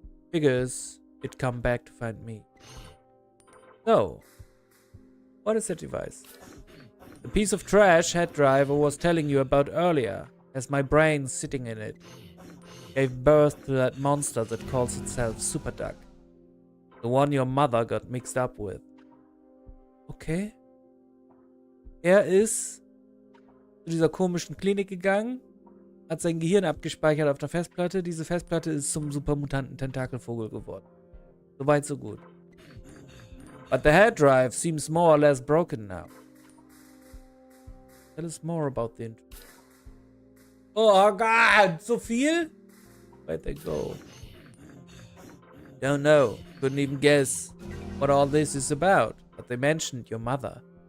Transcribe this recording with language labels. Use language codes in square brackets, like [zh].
[en] Figures it'd come back to find me. So, what is that device? The piece of trash head drive I was telling you about earlier has my brain sitting in it. gave birth to that monster that calls itself Super Duck. The one your mother got mixed up with. Okay. [de] Er ist zu dieser komischen Klinik gegangen, hat sein Gehirn abgespeichert auf der Festplatte. Diese Festplatte ist zum supermutanten Tentakelvogel geworden. Soweit, so gut. [en] But the head drive seems more or less broken now. Tell us more about the... Oh God, [de] so viel? [en] Where'd they go? Don't know. Couldn't even guess what all this is about. But they mentioned your mother.